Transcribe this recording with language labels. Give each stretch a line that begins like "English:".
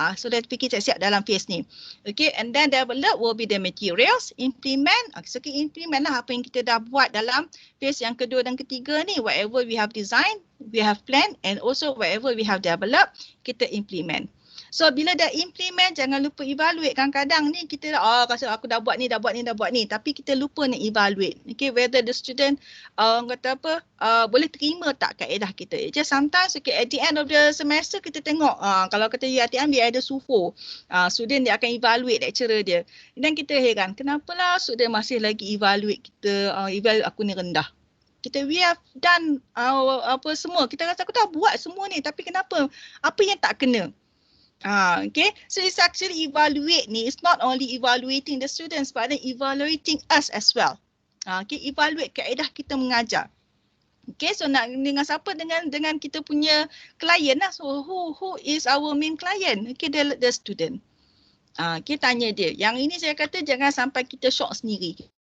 Malay: So dah fikir siap-siap dalam phase ni.
English: Okay, and then develop will be the materials.
Malay: Implement, so kita implement lah apa yang kita dah buat dalam phase yang kedua dan ketiga ni.
English: Whatever we have designed, we have planned, and also whatever we have developed,
Malay: kita implement. So bila dah implement, jangan lupa evaluate. Kadang-kadang ni kita rasa aku dah buat ni. Tapi kita lupa nak evaluate.
English: Okay, whether the student
Malay: boleh terima tak kaedah kita.
English: Just sometimes at the end of the semester
Malay: kita tengok kalau kata UiTM dia ada SUFO. Student dia akan evaluate lecturer dia. Dan kita heran, kenapalah student masih lagi evaluate kita, evaluate aku ni rendah.
English: We have done
Malay: apa semua. Kita rasa aku dah buat semua ni, tapi kenapa? Apa yang tak kena?
English: Okay, so it's actually evaluate ni. It's not only evaluating the students, but then evaluating us as well.
Malay: Okay, evaluate kaedah kita mengajar. Okay, so nak dengan siapa? Dengan kita punya klien lah. So who is our main client?
English: Okay, the student. Okay,
Malay: tanya dia. Yang ini saya kata jangan sampai kita shock sendiri.